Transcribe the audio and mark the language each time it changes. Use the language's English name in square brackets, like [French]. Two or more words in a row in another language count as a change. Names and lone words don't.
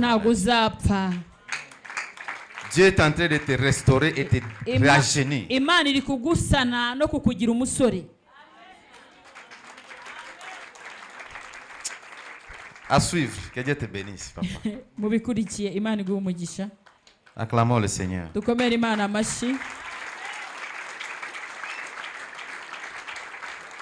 [Kinyarwanda] ariko ntabwo [French] maladie. [Kinyarwanda] uzapfa [French] Dieu est en train de te restaurer et te rajeunir. [Kinyarwanda] imana iri kugusana no kukugira umusore [French] À suivre. Que Dieu te bénisse, papa. [Kinyarwanda] mubikurikiye imana iguha umugisha [French] Acclamons le Seigneur. [Kinyarwanda] dukomere imana amashyi